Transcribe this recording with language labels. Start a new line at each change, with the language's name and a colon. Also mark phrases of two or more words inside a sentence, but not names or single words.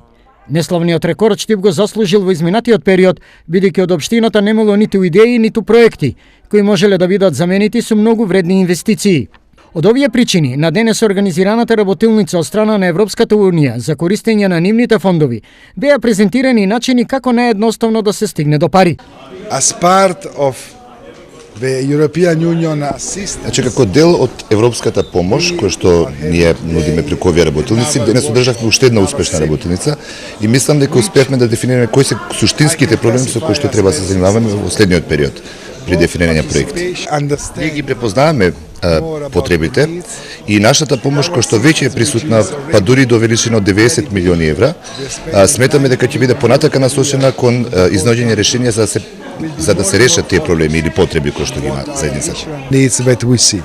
Macedonian: Неславниот рекорд Штип го заслужил во изминатиот период, бидејќи од општината немало ниту идеи, ниту проекти, кои можеле да бидат заменити со многу вредни инвестиции. Од овие причини, на денес организираната работилница од страна на Европската Унија за користење на нивните фондови беа презентирани начини како наједноставно да се стигне до пари.
English: As part of the European Union assistance.
Macedonian: Значи, како дел од европската помош, која што ние нудиме преку овие работилници, денес одржавме уште една успешна работилница и мислам дека успеавме да дефинираме кои се суштинските проблеми со кои што треба да се занимаваме во следниот период при дефинирање на проекти. Ние ги препознаваме потребите и нашата помош која што веќе е присутна, па дури до величина од 90 милиони евра, сметаме дека ќе биде понатака насочена кон изнаоѓање решенија за да се решат тие проблеми или потреби кои што ги има заедницата.